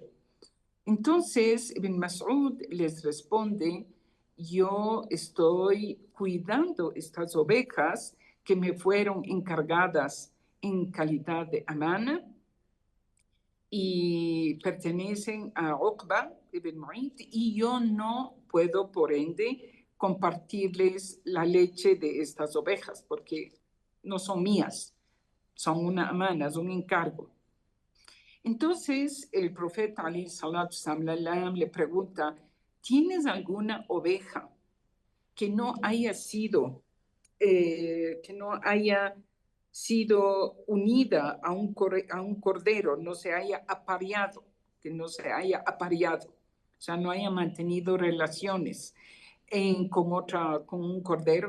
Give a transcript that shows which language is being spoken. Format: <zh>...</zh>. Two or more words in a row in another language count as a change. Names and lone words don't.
<es>Entonces Ibn Mas'ud les responde: yo estoy cuidando estas ovejas que me fueron encargadas en calidad de amana, y pertenecen a Uqba ibn Mu'ayt, y yo no puedo, por ende, compartirles la leche de estas ovejas, porque no son mías, son una amana, es un encargo. Entonces el profeta</es> <ar>عليه الصلاة والسلام</ar> <es>le pregunta, ¿tienes alguna oveja que no haya sido unida a un cordero, no se haya apareado, que no se haya apareado, o sea, no haya mantenido relaciones con un cordero?</es>